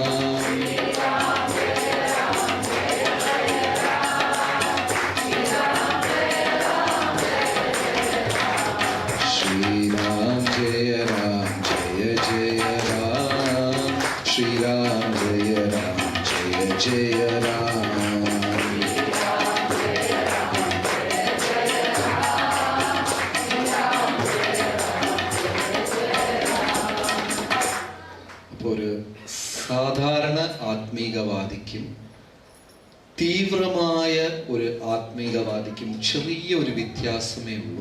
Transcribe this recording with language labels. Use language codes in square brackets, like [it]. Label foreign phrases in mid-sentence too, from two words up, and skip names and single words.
[hi] श्री राम जय जय राम, श्री राम जय जय राम। [ml] അപ്പോൾ ഒരു സാധാരണ ആത്മീകവാദിക്കും തീവ്രമായ ഒരു ആത്മീകവാദിക്കും ചെറിയ ഒരു വ്യത്യാസമേ ഉള്ളൂ.